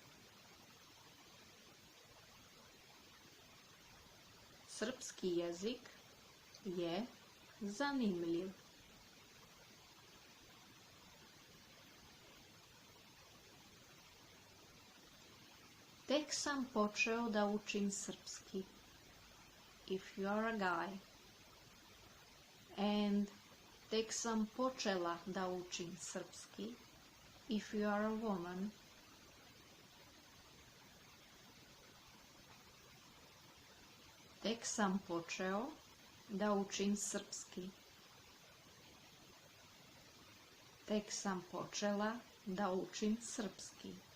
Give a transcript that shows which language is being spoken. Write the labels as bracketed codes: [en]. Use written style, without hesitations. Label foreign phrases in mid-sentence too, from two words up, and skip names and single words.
[sr] Srpski jezik je zanimljiv. Tek sam počeo da učim srpski. [en] If you are a guy. [sr] And tek sam počela da učim srpski. [en] If you are a woman. [sr] Tek sam počeo da učim srpski. Tek sam počela da učim srpski.